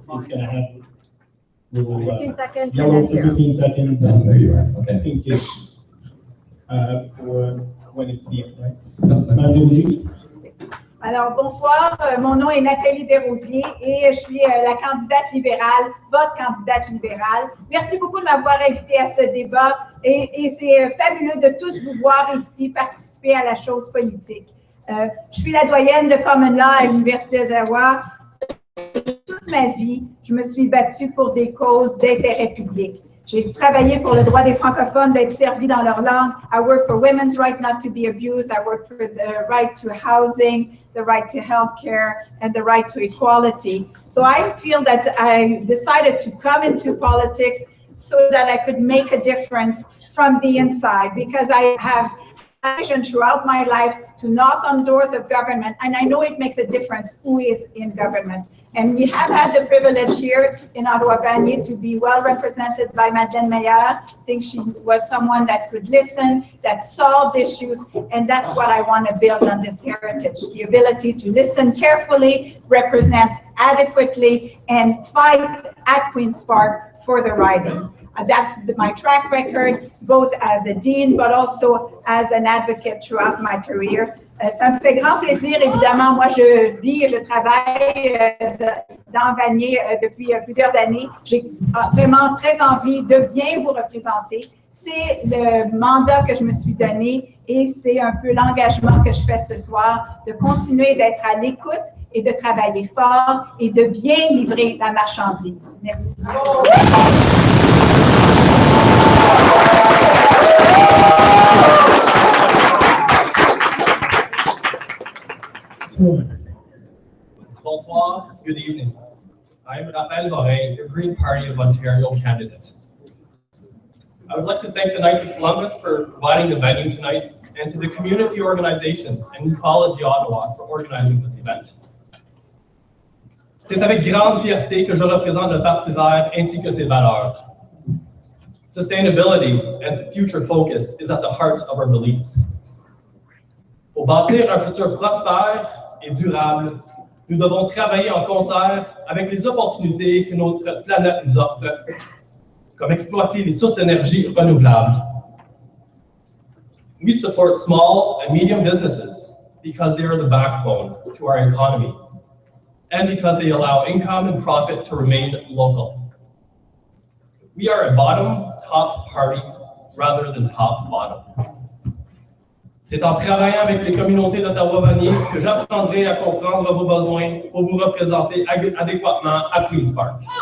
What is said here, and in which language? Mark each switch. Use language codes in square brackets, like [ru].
[en] It's going to have little 15 seconds. yellow for 15 seconds there and you are. Okay. pinkish for when it's the end, right? Madame Desrosiers? [fr] Alors, bonsoir. Mon nom est Nathalie Desrosiers et je suis la candidate libérale, votre candidate libérale. Merci beaucoup de m'avoir invitée à ce débat et c'est fabuleux de tous vous voir ici participer à la chose politique. Je suis la doyenne de Common Law à l'Université d'Ottawa. Toute ma vie, je me suis battue pour des causes d'intérêt public. J'ai travaillé pour le droit des francophones d'être servis dans leur langue. [en] I work for women's right not to be abused. I work for the right to housing, the right to health care, and the right to equality. So I feel that I decided to come into politics so that I could make a difference from the inside, because I have a vision throughout my life to knock on doors of government, and I know it makes a difference who is in government. And we have had the privilege here in Ottawa Vanier to be well represented by Madeleine Meyer. I think she was someone that could listen, that solved issues, and that's what I want to build on this heritage, the ability to listen carefully, represent adequately, and fight at Queen's Park for the riding. That's my track record, both as a dean, but also as an advocate throughout my career. [fr] Ça me fait grand plaisir, évidemment. Moi, je vis et je travaille dans Vanier depuis plusieurs années. J'ai vraiment très envie de bien vous représenter. C'est le mandat que je me suis donné et c'est un peu l'engagement que je fais ce soir, de continuer d'être à l'écoute et de travailler fort et de bien livrer la marchandise. Merci. Bonsoir, [en] good evening. I'm Raphael Morin, the Green Party of Ontario candidate. I would like to thank the Knights of Columbus for providing the venue tonight, and to the community organizations and Ecology Ottawa for organizing this event. [fr] C'est avec grande fierté que je représente le Parti vert ainsi que ses valeurs. [en] Sustainability and future focus is at the heart of our beliefs. [fr] Pour bâtir un futur prospère et durable, nous devons travailler en concert avec les opportunités que notre planète nous offre, comme exploiter les sources d'énergie renouvelables. [en] We support small and medium businesses because they are the backbone to our economy. and because they allow income and profit to remain local. We are a bottom-top party rather than top-bottom. [fr] C'est en travaillant avec les communautés d'Ottawa Vanier que j'apprendrai à comprendre vos besoins pour vous représenter adéquatement à Queen's Park.